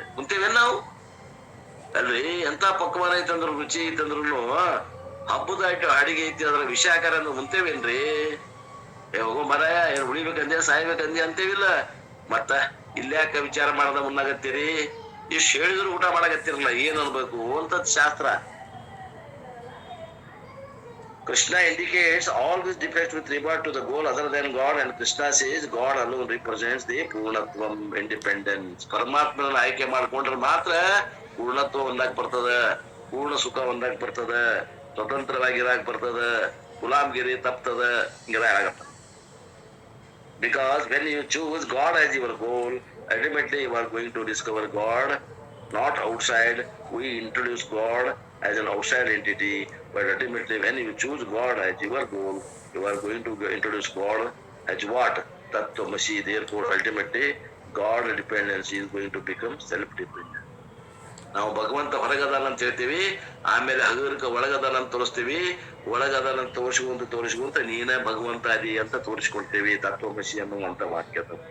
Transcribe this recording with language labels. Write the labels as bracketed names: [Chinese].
[Kannada] ಕುಂತೇವೆ ನಾವು ಅಲ್ರಿ. ಎಂತ ಪಕ್ವಾನ ಐತಂದ್ರು, ರುಚಿ ಐತಂದ್ರು, ಹಬ್ಬದ ಅಡಿಗೆ ಐತಿ, ಅದ್ರ ವಿಷ ಹಾಕಾರ ಕುಂತೇವೇನ್ರಿ? ಹೋಗೋ ಮರ, ಏನ್ ಉಳಿಬೇಕಂದೆ ಸಾಯ್ಬೇಕಂದೆ ಅಂತೇವಿಲ್ಲ. ಮತ್ತ ಇಲ್ಯಾಕ ವಿಚಾರ ಮಾಡದ ಮುನ್ನಾಗತ್ತೀರಿ? ಇಷ್ಟು ಹೇಳಿದ್ರು ಊಟ ಮಾಡಕತ್ತಿರಲ್ಲ, ಏನ್ ಅನ್ಬೇಕು ಅಂತ ಶಾಸ್ತ್ರ. [English] Krishna indicates all these defects with regard to the goal other than God, and Krishna says God alone represents the ಪೂರ್ಣತ್ವಂ, independence. [Kannada] ಪರಮಾತ್ಮನ ಆಯ್ಕೆ ಮಾಡ್ಕೊಂಡ್ರೆ ಮಾತ್ರ ಪೂರ್ಣತ್ವ ಒಂದಾಗ್ ಬರ್ತದ, ಪೂರ್ಣ ಸುಖ ಒಂದಾಗ್ ಬರ್ತದ, ಸ್ವತಂತ್ರವಾಗಿರಾಕ್ ಬರ್ತದ, ಗುಲಾಮ್ಗಿರಿ ತಪ್ತದ, ಹಿಂಗೆಲ್ಲ ಆಗತ್ತ. [English] Because when you choose God as your goal, ultimately you are going to discover God not outside. We introduce God as an outside entity, but ultimately when you choose God as your goal, you are going to introduce God as what? Tattvamasi. Therefore ultimately God dependence is going to become self-dependent. [Kannada] ನಾವು ಭಗವಂತ ಹೊರಗದಾನ ಅಂತ ಹೇಳ್ತೀವಿ, ಆಮೇಲೆ ಹಗುರಕ ಒಳಗದಾನ ಅಂತ ತೋರಿಸ್ತೀವಿ. ಒಳಗದಾನ ತೋರಿಸ್ಕೊಂತ ನೀನೇ ಭಗವಂತ ಅದಿ ಅಂತ ತೋರಿಸ್ಕೊಳ್ತೀವಿ ತತ್ವಮಸಿ ಅನ್ನುವಂತ ವಾಕ್ಯದ.